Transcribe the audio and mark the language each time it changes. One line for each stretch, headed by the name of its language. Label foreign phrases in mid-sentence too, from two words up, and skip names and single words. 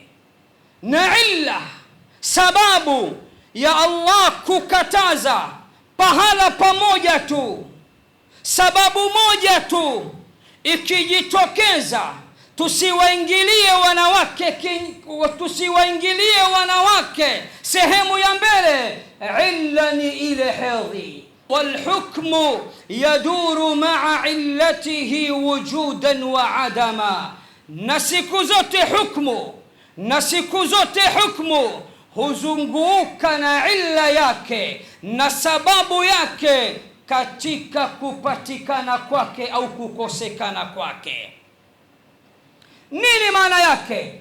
Swahili: Na illa, sababu ya Allah kukataza pahala pamoja tu, sababu moja tu ikijitokeza, tusiwaingilie wanawake sehemu ya mbele, illa ni ile hedhi.
Arabic: والحكم يدور مع علته وجودا وعدما,
Swahili: na siku zote hukmu huzunguka na illa yake na sababu yake katika kupatikana kwake au kukosekana kwake. Nini maana yake?